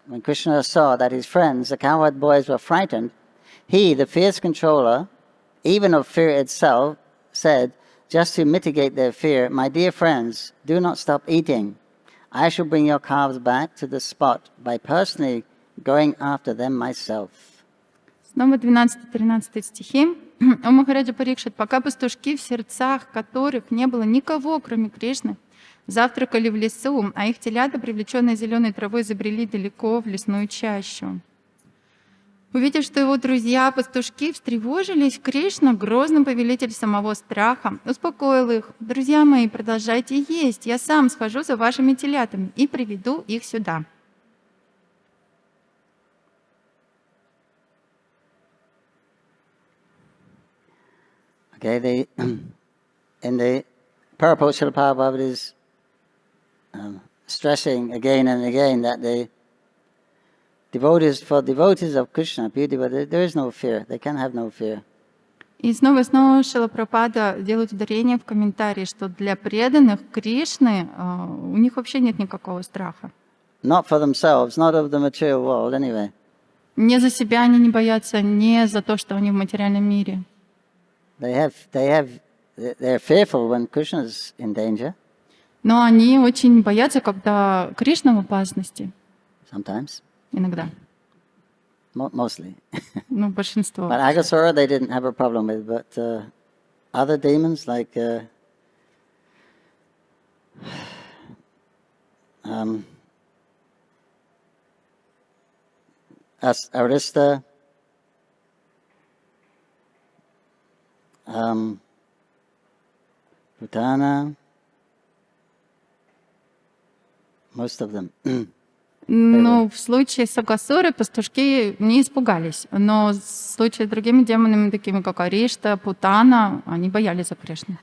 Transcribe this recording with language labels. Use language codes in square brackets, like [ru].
[en] When Krishna saw that his friends, the cowherd boys, were frightened, he, the fierce controller, even of fear itself, said, just to mitigate their fear, my dear friends, do not stop eating. I shall bring your calves back to the spot by personally going after them myself. [ru] Снова 12-13 стихи. О Махараджа Парикшит, пока пастушки, в сердцах которых не было никого, кроме Кришны, завтракали в лесу, а их телята, привлеченные зеленой травой, забрели далеко в лесную чащу. Увидев, что его друзья-пастушки встревожились, Кришна, грозный повелитель самого страха, успокоил их. «Друзья мои, продолжайте есть, я сам схожу за вашими телятами и приведу их сюда». [en] Okay, in the purport, Srila Prabhupada is stressing again and again that the devotees of Krishna, pure devotees, there is no fear. They can have no fear. [ru] И снова и снова Шрила Прабхупада делает ударение в комментарии, что для преданных Кришны у них вообще нет никакого страха. [en] Not for themselves, not of the material world anyway. [ru] Не за себя они не боятся, не за то, что они в материальном мире. [en] They're fearful when Krishna is in danger. [ru] Но они очень боятся, когда Кришна в опасности. [en] Sometimes. [ru] Иногда. [en] Mostly. [ru] Ну, большинство. [en] But Aghasura they didn't have a problem with, but other demons like Arista, Putana, most of them. [ru] Ну, в случае с Агасурой пастушки не испугались, но в случае с другими демонами, такими как Аришта, Путана, они боялись за Кришну.